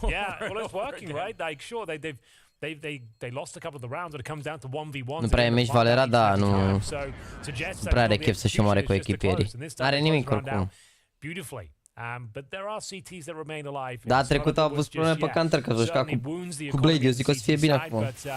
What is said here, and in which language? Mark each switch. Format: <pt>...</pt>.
<en>Yeah, well, it's working, right? Like, sure, they lost a couple of the rounds, but it comes down to 1v1.</en> <ro>Nu prea e meci Valera, da, nu prea are chef să-și omoare cu echipierii. N-are nimic oricum.</ro> <en>Beautifully. But there are CTs that remain alive.</en> <ro>Da, trecut au avut probleme pe Counter, că juca cu Blade, eu zic că o să fie bine acum.</ro>